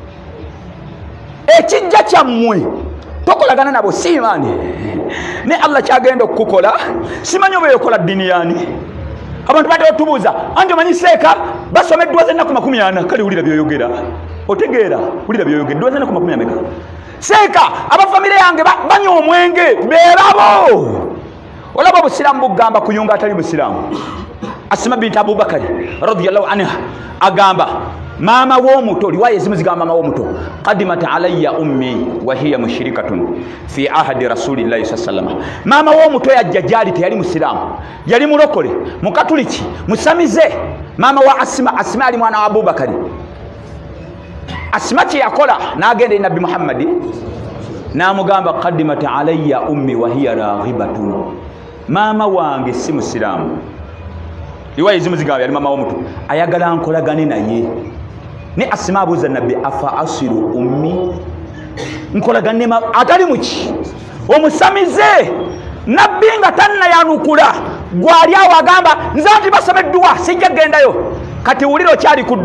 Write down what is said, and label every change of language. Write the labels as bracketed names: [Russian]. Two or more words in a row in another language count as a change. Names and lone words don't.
[Ganda] ekijja kyammwe tokolagana nabo si imaani ne Allah kyagenda okukukola simanyi oba yokola diniyaani abantu badde otubuuza anti omanyi seeka basomeddwa z'ennaku 40 kale wulira byoyogera otegeera wulira byoyogeddwa z'ennaku 40 seeka abafamire yange banywa omwenge beerabo olaba obusiraamu bugamba kuyunga atali busiraamu Asma binti Abubakari [Arabic] رضي الله عنها [Ganda] agamba maama w'omuto riwaya ezimu zigamba maama w'omuto [Arabic] قدمت علي أمي وهي مشركة في عهد رسول الله صلى الله عليه وسلم [Ganda] maama w'omuto yajja gyali teyali musiraamu yali mulokole mukatuliki musamize maama wa Asma ali mwana wa Abubakari Asma kyeyakola n'agenda nabbi Muhammadi n'amugamba [Arabic] قدمت علي أمي وهي راغبة [Ganda] maama wange si musiraamu riwaya ezimu zigamba yali maama w'omuto ayagala nkolagane naye ne Asma abuuza nabbi [Arabic] أفأصل أمي [Ganda] nkolagane atali muki omusamize nabbi nga tannayanukula gwali awo agamba nze nti basomeddwa sijja gendayo kati wulira okyali ku